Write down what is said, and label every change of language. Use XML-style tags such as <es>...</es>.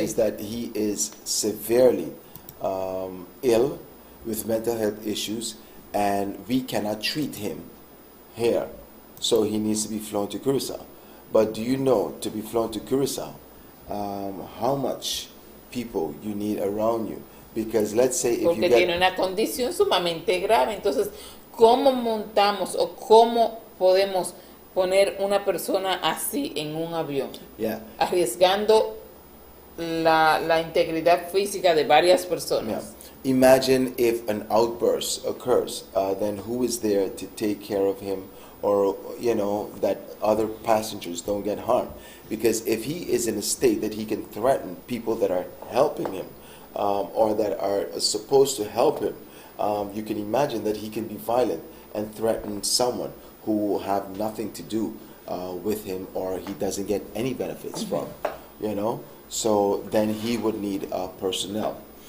<en>Is that he is severely ill with mental health issues, and we cannot treat him here. So he needs to be flown to Curacao. But do you know, to be flown to Curacao, how much people you need around you? Because let's say if</en> <es>Porque tiene una condición sumamente grave. Entonces, ¿cómo montamos o cómo podemos poner una persona así en un avión?</es> <en>Yeah.</en> <es>Arriesgando la integridad física de varias personas.</es> <en>Yeah. Imagine if an outburst occurs, then who is there to take care of him, or that other passengers don't get harmed? Because if he is in a state that he can threaten people that are helping him, or that are supposed to help him, you can imagine that he can be violent and threaten someone who have nothing to do with him, or he doesn't get any benefits from, So then he would need personnel.</en>